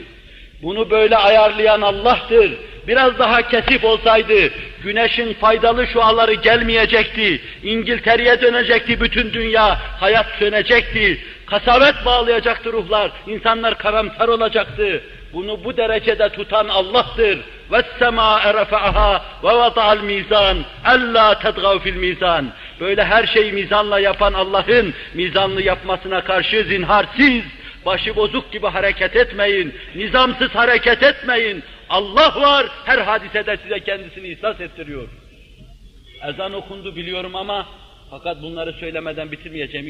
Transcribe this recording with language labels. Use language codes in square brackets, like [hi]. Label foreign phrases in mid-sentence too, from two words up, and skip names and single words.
[tr] Bunu böyle ayarlayan Allah'tır. Biraz daha kesif olsaydı, güneşin faydalı şuaları gelmeyecekti. İngiltere'ye dönecekti bütün dünya, hayat sönecekti. Kasavet bağlayacaktı ruhlar, insanlar karamsar olacaktı. Bunu bu derecede tutan Allah'tır. [ar] وَالسَّمَاءَ رَفَعَهَا وَوَضَعَ الْمِيزَانِ أَلَّا تَطْغَوْا فِي الْمِيزَانِ. [tr] Böyle her şeyi mizanla yapan Allah'ın mizanlı yapmasına karşı zinharsiz, başı bozuk gibi hareket etmeyin, nizamsız hareket etmeyin. Allah var, her hadisede size kendisini ihsas ettiriyor. Ezan okundu biliyorum ama fakat bunları söylemeden bitirmeyeceğim.